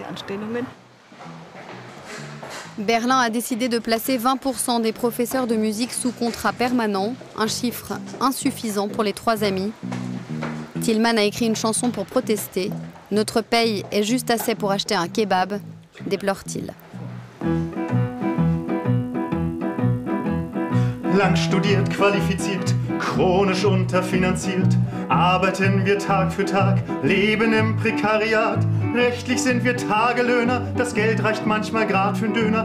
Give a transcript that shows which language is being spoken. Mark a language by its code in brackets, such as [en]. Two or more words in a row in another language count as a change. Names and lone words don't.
[fr] Berlin a décidé de placer 20% des professeurs de musique sous contrat permanent, un chiffre insuffisant pour les 3 amis. Tillmann a écrit une chanson pour protester. « Notre paye est juste assez pour acheter un kebab », déplore-t-il. [de] Lang studiert, qualifiziert, chronisch unterfinanziert, arbeiten wir Tag für Tag, leben im Prekariat. Rechtlich sind wir Tagelöhner, das Geld reicht manchmal grad für 'n Döner.